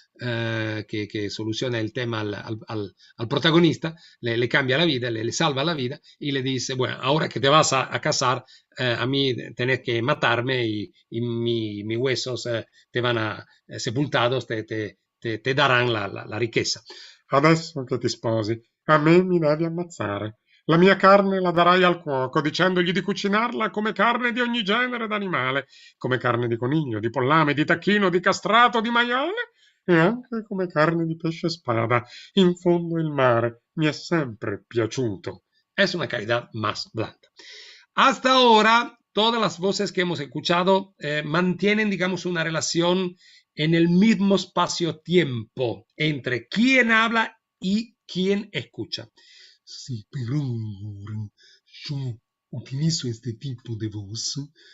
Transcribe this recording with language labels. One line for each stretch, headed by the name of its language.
Spanish: que soluciona el tema al protagonista, le cambia la vida, le salva la vida y le dice: bueno, ahora que te vas a casar, a mí tenés que matarme y mis huesos te van a sepultados,
Italian: te daranno la ricchezza. Adesso che ti sposi, a me mi devi ammazzare. La mia carne la darai al cuoco, dicendogli di cucinarla come carne di ogni genere d'animale, come carne di coniglio, di pollame, di tacchino, di castrato, di maiale e anche come carne di pesce spada. In fondo il mare mi è sempre piaciuto.
Spanish: Es una calidad más blanda. Hasta ahora, todas las voces que hemos escuchado mantienen, digamos, una relación en el mismo espacio-tiempo entre quien habla y quien escucha. Sí, pero ahora yo utilizo este tipo de voz.